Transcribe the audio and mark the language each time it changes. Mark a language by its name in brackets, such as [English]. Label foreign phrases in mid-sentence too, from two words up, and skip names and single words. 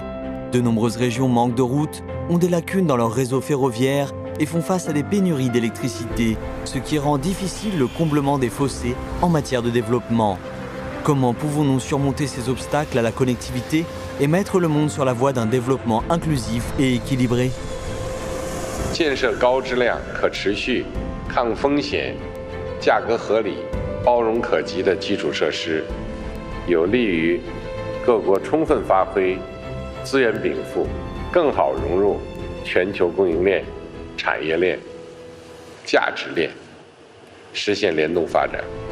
[French] De nombreuses régions manquent de routes, ont des lacunes dans leur réseau ferroviaire et font face à des pénuries d'électricité, ce qui rend difficile le comblement des fossés en matière de développement. Comment pouvons-nous surmonter ces obstacles à la connectivité et mettre le monde sur la voie d'un développement inclusif et équilibré? [Chinese] 建设高质量、可持续、抗风险、价格合理、包容可及的基础设施，有利于各国充分发挥资源禀赋，更好融入全球供应链、产业链、价值链，实现联动发展。